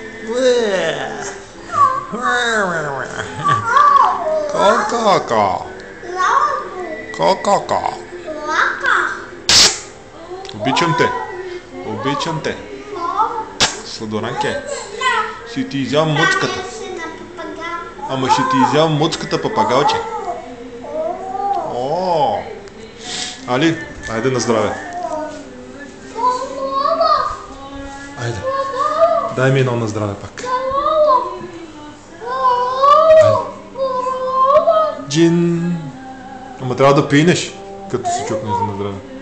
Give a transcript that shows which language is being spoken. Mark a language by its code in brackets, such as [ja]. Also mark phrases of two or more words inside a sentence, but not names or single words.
[bg] Ко-ко-ко. Ко-ко-ко. Обичам те. Обичам те. Сладоранке. Ще ти изям муцката. Ама ще ти изям муцката, папагалче. О! Али, айде на здраве. Айде. Дай ми едно на здраве пак. Айде. Джин. Ама трябва да пинеш, като се чукнеш за на здраве.